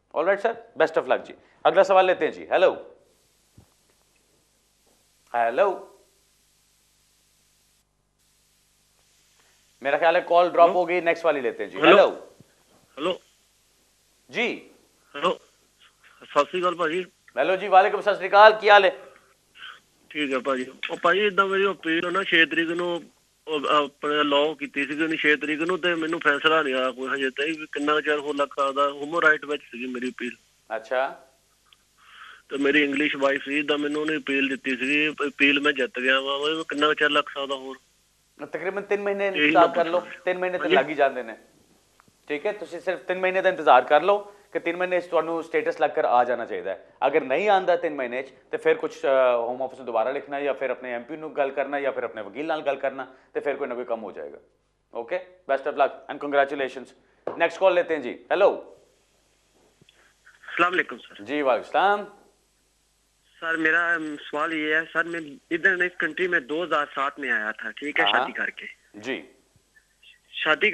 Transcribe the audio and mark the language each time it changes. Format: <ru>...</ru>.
<hi>Alright sir, best of luck जी। अगला सवाल लेते हैं जी। हेलो हेलो, मेरा ख्याल है कॉल ड्रॉप हो गई, नेक्स्ट वाली लेते हैं जी। हेलो हेलो जी,</hi> <pa>हेलो, सत श्री अकाल भाजी। हेलो जी, वालेकुम सत श्री अकाल, ਕੀ ਹਾਲ ਹੈ?</pa> <hi>ठीक है भाजी।</hi> <pa>ਉਹ ਭਾਜੀ ਇਦਾਂ ਮੇਰੀ ਅਪੀਲ ਨਾ 6 ਤਰੀਕ ਨੂੰ ਆਪਣੇ ਲਾਅ ਕੀਤੀ ਸੀਗੀ, ਉਹਨੇ 6 ਤਰੀਕ ਨੂੰ, ਤੇ ਮੈਨੂੰ ਫੈਸਲਾ ਨਹੀਂ ਆਇਆ ਕੋਈ ਹਜੇ ਤੱਕ ਵੀ ਕਿੰਨਾ ਚਿਰ ਹੋ ਲੱਗਾ ਦਾ। ਹਿਊਮਨ ਰਾਈਟ ਵਿੱਚ ਸੀਗੀ ਮੇਰੀ ਅਪੀਲ। ਅੱਛਾ, ਤੇ ਮੇਰੀ ਇੰਗਲਿਸ਼ ਵਾਈਫ ਸੀ, ਤਾਂ ਮੈਨੂੰ ਉਹਨੇ ਅਪੀਲ ਦਿੱਤੀ ਸੀਗੀ, ਅਪੀਲ ਮੈਂ ਜਿੱਤ ਗਿਆ ਵਾ। ਕਿੰਨਾ ਚਿਰ ਲੱਗ ਸਕਦਾ ਹੋਰ? ਤਕਰੀਬਨ 3 ਮਹੀਨੇ ਇੰਤਜ਼ਾਰ ਕਰ ਲਓ, 3 ਮਹੀਨੇ ਤੇ ਲੱਗ ਹੀ ਜਾਂਦੇ ਨੇ। ਠੀਕ ਹੈ, ਤੁਸੀਂ ਸਿਰਫ 3 ਮਹੀਨੇ ਦਾ ਇੰਤਜ਼ਾਰ ਕਰ ਲਓ ਕਿ 3 ਮਹੀਨੇ 'ਚ ਤੁਹਾਨੂੰ ਸਟੇਟਸ ਲੱਗ ਕਰ ਆ ਜਾਣਾ ਚਾਹੀਦਾ ਹੈ। ਅਗਰ ਨਹੀਂ ਆਉਂਦਾ 3 ਮਹੀਨੇ 'ਚ ਤੇ ਫਿਰ ਕੁਝ ਹੋਮ ਆਫਿਸ ਨੂੰ ਦੁਬਾਰਾ ਲਿਖਣਾ, ਜਾਂ ਫਿਰ ਆਪਣੇ ਐਮਪੀ ਨੂੰ ਗੱਲ ਕਰਨਾ, ਜਾਂ ਫਿਰ ਆਪਣੇ ਵਕੀਲ ਨਾਲ ਗੱਲ ਕਰਨਾ, ਤੇ ਫਿਰ ਕੋਈ ਨਾ ਕੋਈ ਕੰਮ ਹੋ ਜਾਏਗਾ।</pa> <en>Okay, best of luck and congratulations.</en> <hi>Next call लेते हैं जी। हेलो, अस्सलाम वालेकुम सर। जी वालेकुम सलाम। सर मेरा सवाल ये है सर, मैं इधर इस कंट्री में 2007 में आया था, ठीक है, शादी करके जी, शादी</hi>